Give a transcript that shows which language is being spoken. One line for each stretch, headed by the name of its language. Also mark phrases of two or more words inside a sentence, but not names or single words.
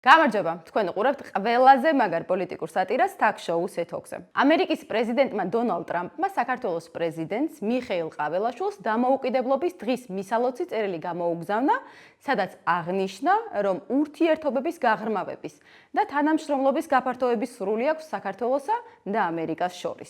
Georgian: გამარჯობა, თქვენ უყურებთ ყველაზე მაგარ პოლიტიკურ სატირას talk-show Talks-ზე. ამერიკის პრეზიდენტმა დონალდ ტრამპმა საქართველოს პრეზიდენტს მიხეილ ყაველაშვილს დამოუკიდებლობის დღის მისალოცი წერილი გამოუგზავნა, სადაც აღნიშნა, რომ ურთიერთობების გაღრმავების და თანამშრომლობის გაფართოების სრული აქვს საქართველოსა და ამერიკას შორის.